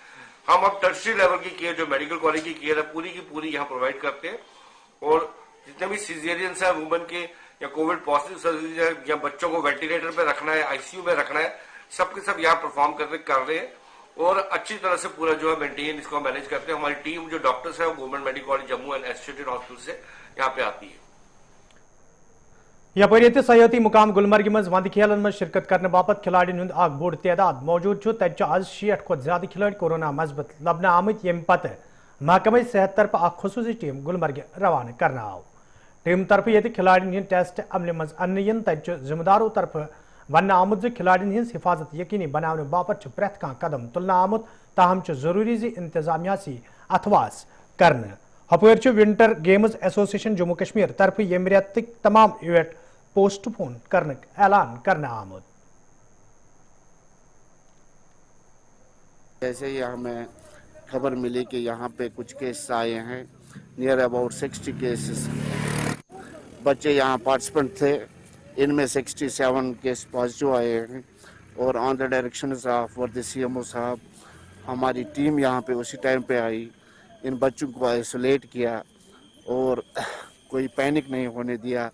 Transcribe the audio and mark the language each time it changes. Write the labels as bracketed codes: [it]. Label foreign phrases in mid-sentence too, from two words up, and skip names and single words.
[hi] हम अब [en] tertiary level [hi] की केयर जो [en] medical college [hi] की केयर है पूरी की पूरी यहाँ प्रोवाइड करते हैं और जितने भी सीजेरियंस है वुमेन के या [en] covid positive surgery [hi] है या बच्चों को वेंटिलेटर पे रखना है, आईसीयू में रखना है, सबके सब यहाँ परफॉर्म कर रहे हैं और अच्छी तरह से पूरा जो है मेंटेन इसको मैनेज करते हैं। हमारी टीम जो डॉक्टर्स है वो गवर्नमेंट मेडिकल कॉलेज जम्मू एंड एसोसिएटेड हॉस्पिटल से यहाँ पे आती है। [ks] यपर ये सयाती मुकाम गुलमर्ग मज वंद खेलन मज शिरकत करने बापत खिलाड़ियों हूं आग बोड़ तादाद मौजूद तज आज 60 खोत ज्यादा खिलाड़ी कोरोना मजबत लबना आमत यम पत महकमे सेहत तरफ खसूसी टीम गुलमर्ग रवाना करना आव। टीम तरफ ये खिलाड़ियों हंद टेस्ट अमल मज अन तज जिम्मेदारों तरफ वन आमुत खिलाड़ियों हंज हिफाजत यकीनी बनाने बापत प्रेथ कह कदम तुलना आमुत, ताहम जरूरी इंतजामिया अथवास करने। हपर विंटर गेम्स एसोसिएशन जम्मू कश्मीर तरफ यम रेत तमाम [en] event postpone [ks] करने ऐलान करना आमुत। [hi] जैसे ही हमें खबर मिली कि यहाँ पे कुछ केस आए हैं, [en] near about [hi] 60 केसेस बच्चे यहाँ पार्टिसिपेंट थे, इनमें 67 केस पॉजिटिव आए हैं और [en] on the direction of the CMO [hi] साहब हमारी टीम यहाँ पे उसी टाइम पे आई, इन बच्चों को आइसोलेट किया और कोई पैनिक नहीं होने दिया।